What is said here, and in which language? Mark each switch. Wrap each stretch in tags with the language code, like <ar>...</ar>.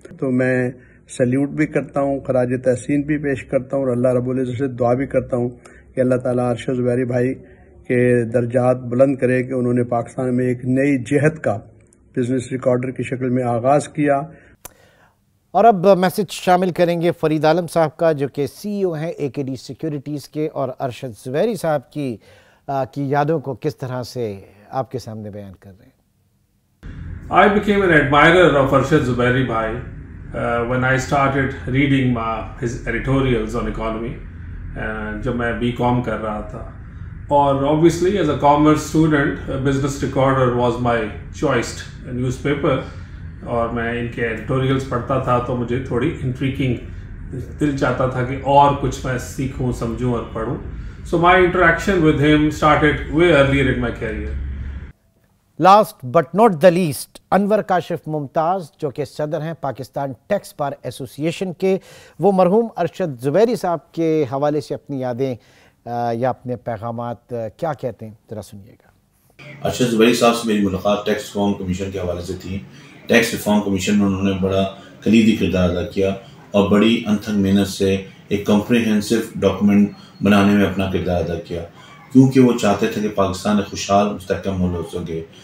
<ur>تو میں سیلیوٹ بھی کرتا ہوں، خراج تحسین بھی پیش کرتا ہوں اور اللہ رب العزت سے دعا بھی کرتا ہوں کہ اللہ تعالیٰ ارشد زبیری بھائی کے درجات بلند کرے کہ انہوں نے پاکستان میں ایک نئی جہت کا بزنس ریکارڈر کی شکل میں آغاز کیا. اور اب میسج شامل کریں گے فرید عالم صاحب کا جو کہ CEO ہیں AKD سیکیورٹیز کے، اور ارشد زبیری صاحب کی یادوں کو کس طرح سے آپ کے سامنے بیان کر رہے ہیں.</ur> <en>I became an admirer of Arshad Zubairi Bhai when I started reading his editorials on economy</en> <ur>جب میں BCom کر رہا تھا. اور</ur> <en>obviously as a commerce student, Business Recorder was my choiced newspaper</en> <ur>اور میں ان کے ایڈیٹوریلز پڑھتا تھا تو مجھے تھوڑی انٹریکنگ دل چاہتا تھا کہ اور کچھ میں سیکھوں، سمجھوں اور پڑھوں.</ur> <en>So my interaction with him started way earlier in my career. Last but not the least,</en> <ur>انور کاشف ممتاز جو کہ صدر ہیں پاکستان ٹیکس بار ایسوسی ایشن کے، وہ مرحوم ارشد زبیری صاحب کے حوالے سے اپنی یادیں یا اپنے پیغامات کیا کہتے ہیں، ذرا سنیے گا. ارشد زبیری صاحب سے میری ملاقات ٹیکس ریفارم کمیشن کے حوالے سے تھی. ٹیکس ریفارم کمیشن میں انہوں نے بڑا کلیدی کردار ادا کیا اور بڑی انتھک محنت سے ایک کمپریہنسو ڈاکومنٹ بنانے میں اپنا کردار ادا کیا، کیونکہ وہ چاہتے تھے کہ پاکستان ایک خوشحال مستحکم ملک ہو سکے.</ur>